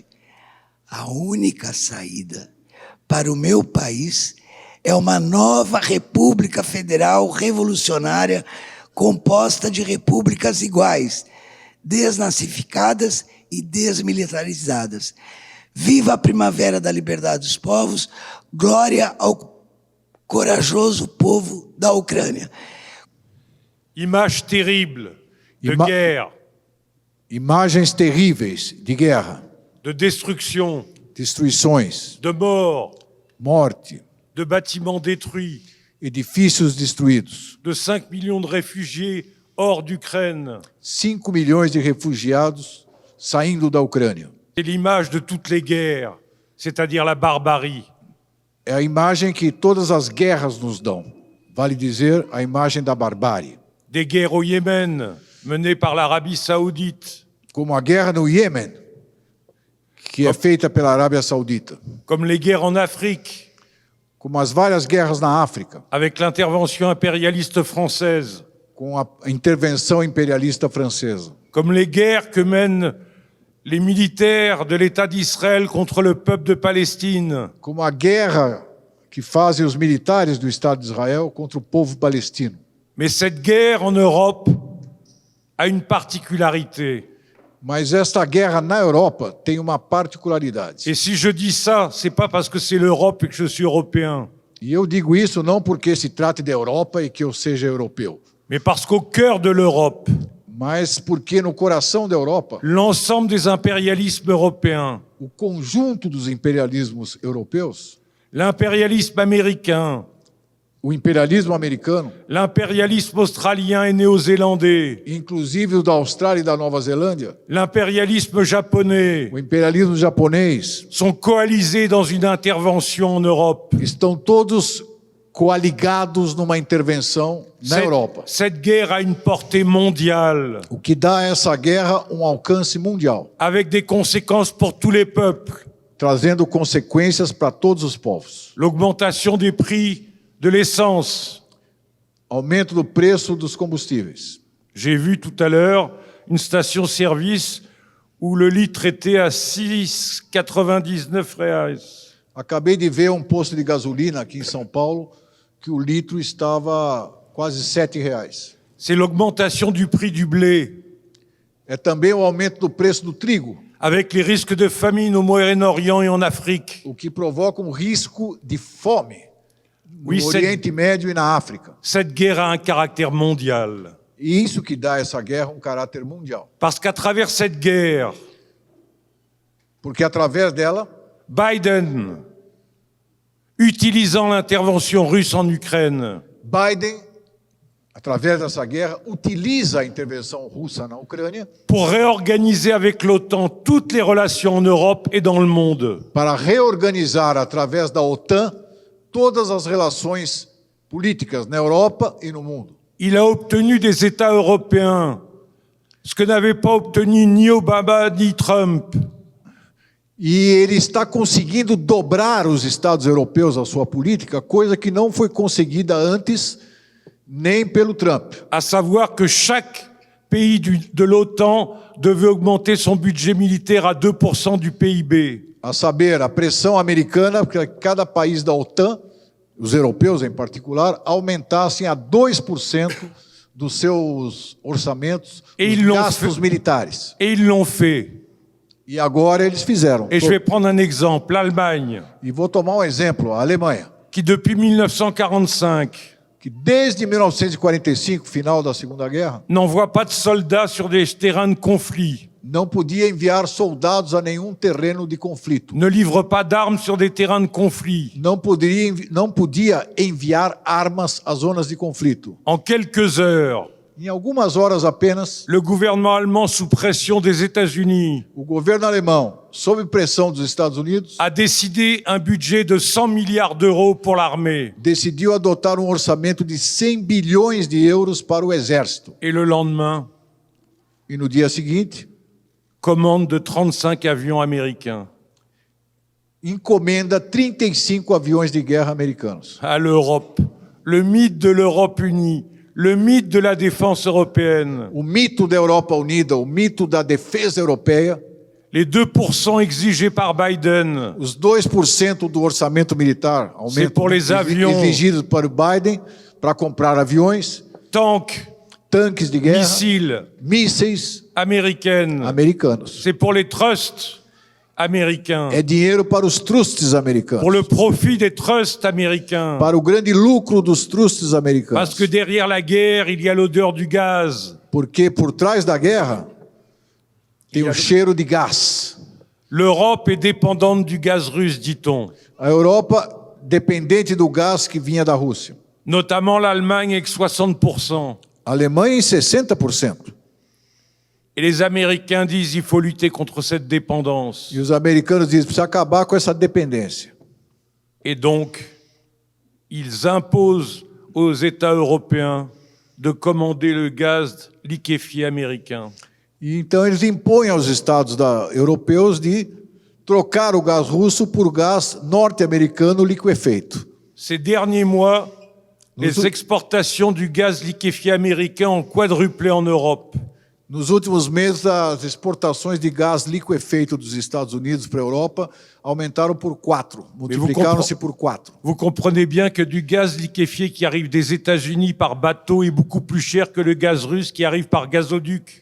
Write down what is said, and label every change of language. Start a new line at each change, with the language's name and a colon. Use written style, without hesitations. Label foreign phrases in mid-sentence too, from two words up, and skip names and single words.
Portuguese: A única saída para o meu país é uma nova República Federal Revolucionária composta de repúblicas iguais, desnazificadas e desmilitarizadas. Viva a primavera da liberdade dos povos, glória ao corajoso povo da Ucrânia.
French: Images terribles de guerre.
Portuguese: Imagens terríveis de guerra,
French: De destruction,
Portuguese: destruições,
French: de mort,
Portuguese: morte,
French: de bâtiments détruits,
Portuguese: edifícios destruídos,
French: de 5 millions de réfugiés hors d'Ukraine.
Portuguese: 5 milhões de refugiados saindo da Ucrânia.
French: C'est l'image de toutes les guerres, c'est-à-dire la barbarie.
Portuguese: É a imagem que todas as guerras nos dão. Vale dizer, a imagem da barbárie.
French: Des guerres au Yémen, menées par l'Arabie saoudite,
Portuguese: Como a guerra no Iêmen, que é feita pela Arábia Saudita.
French: comme les guerres en Afrique,
Portuguese: Como as várias guerras na África,
French: avec l'intervention impérialiste française,
Portuguese: com a intervenção imperialista francesa.
French: comme les guerres que mènent les militaires de l'État d'Israël contre le peuple de Palestine,
Portuguese: Como a guerra que fazem os militares do Estado de Israel contra o povo palestino.
French: Mais cette guerre en Europe a une particularité.
Portuguese: Mas esta guerra na Europa tem uma particularidade.
French: Et si je dis ça, c'est pas parce que c'est l'Europe et que je suis européen,
Portuguese: E eu digo isso não porque se trate da Europa e que eu seja europeu,
French: mais parce qu'au cœur de l'Europe,
Portuguese: mas porque no coração da Europa,
French: l'ensemble des impérialismes européens,
Portuguese: o conjunto dos imperialismos europeus,
French: l'impérialisme américain,
Portuguese: o imperialismo americano,
French: l'impérialisme australien et néo-zélandais,
Portuguese: inclusive o da Austrália e da Nova Zelândia,
French: l'impérialisme japonais,
Portuguese: o imperialismo japonês,
French: sont coalisés dans une intervention en Europe.
Portuguese: estão todos coaligados numa intervenção na Europa.
French: Cette guerre a une portée mondiale,
Portuguese: O que dá a essa guerra um alcance mundial,
French: avec des conséquences pour tous les peuples.
Portuguese: trazendo consequências para todos os povos.
French: L'augmentation des prix de l'essence.
Portuguese: Aumento do preço dos combustíveis.
French: J'ai vu tout à l'heure une station-service où le litre était à 6,99 reais.
Portuguese: Acabei de ver um posto de gasolina aqui em São Paulo que o litro estava quase R$7.
French: C'est l'augmentation du prix du blé,
Portuguese: É também o aumento do preço do trigo,
French: avec les risques de famine au Moyen-Orient et en Afrique.
Portuguese: o que provoca um risco de fome no
French: Oui,
Portuguese: Oriente Médio e na África.
French: Cette guerre a un caractère mondial.
Portuguese: E isso que dá a essa guerra um caráter mundial.
French: Parce qu'à travers cette guerre,
Portuguese: Porque através dela, Biden,
French: utilisant l'intervention russe en Ukraine,
Portuguese: Biden, através dessa guerra, utiliza a intervenção russa na Ucrânia
French: pour réorganiser avec l'OTAN toutes les relations en Europe et dans le monde.
Portuguese: para reorganizar, através da OTAN, todas as relações políticas na Europa e no mundo.
French: Il a obtenu des États européens Ce que n'avait pas obtenu ni Obama ni Trump.
Portuguese: E ele está conseguindo dobrar os Estados europeus a sua política, coisa que não foi conseguida antes nem pelo Trump.
French: À savoir que chaque pays de l'OTAN devait augmenter son budget militaire à 2% du PIB.
Portuguese: A saber, a pressão americana para que cada país da OTAN, os europeus em particular, aumentassem a 2% dos seus orçamentos, os gastos militares.
French: Et ils l'ont fait.
Portuguese: E agora eles fizeram.
French: Et je vais prendre un exemple, l'Allemagne,
Portuguese: E vou tomar um exemplo, a Alemanha,
French: qui depuis 1945
Portuguese: que desde 1945, final da Segunda Guerra,
French: n'envoie pas de soldats sur des terrains de conflit,
Portuguese: não podia enviar soldados a nenhum terreno de conflito.
French: ne livre pas d'armes sur des terrains de conflit.
Portuguese: Não podia enviar armas às zonas de conflito.
French: En quelques heures,
Portuguese: Em algumas horas apenas,
French: le gouvernement allemand, sous pression des États-Unis,
Portuguese: o governo alemão, sob pressão dos Estados Unidos,
French: a décidé un budget de 100 milliards d'euros pour l'armée.
Portuguese: decidiu adotar um orçamento de 100 bilhões de euros para o exército.
French: Et le lendemain,
Portuguese: E no dia seguinte,
French: commande de 35 avions américains
Portuguese: encomenda 35 aviões de guerra americanos.
French: à l'Europe. Le mythe de l'Europe unie, le mythe de la défense européenne,
Portuguese: O mito da Europa Unida, o mito da defesa europeia,
French: les 2% exigés par Biden,
Portuguese: os 2% do orçamento militar,
French: C'est pour les avions.
Portuguese: exigidos para o Biden, para comprar aviões,
French: tanks,
Portuguese: tanques de guerra,
French: missiles
Portuguese: mísseis
French: américaines.
Portuguese: americanos.
French: C'est pour les trusts américains,
Portuguese: É dinheiro para os trusts americanos,
French: pour le profit des trusts américains.
Portuguese: para o grande lucro dos trusts americanos.
French: Parce que derrière la guerre, il y a l'odeur du gaz.
Portuguese: Porque por trás da guerra tem o cheiro de gás.
French: L'Europe est dépendante du gaz russe, dit-on.
Portuguese: A Europa dependente do gás que vinha da Rússia.
French: Notamment l'Allemagne avec 60%.
Portuguese: A Alemanha em 60%.
French: Et les Américains disent qu'il faut lutter contre cette dépendance.
Portuguese: E os americanos dizem, precisa acabar com essa dependência.
French: Et donc, ils imposent aux États européens de commander le gaz liquéfié américain.
Portuguese: E então eles impõem aos estados europeus de trocar o gás russo por gás norte-americano liquefeito.
French: Ces derniers mois, les exportations du gaz liquéfié américain ont quadruplé en Europe.
Portuguese: Nos últimos meses, as exportações de gás liquefeito dos Estados Unidos para a Europa aumentaram por 4, multiplicaram-se por 4.
French: Vous comprenez bien que du gaz liquéfié qui arrive des États-Unis par bateau est beaucoup plus cher que le gaz russe qui arrive par gazoduc.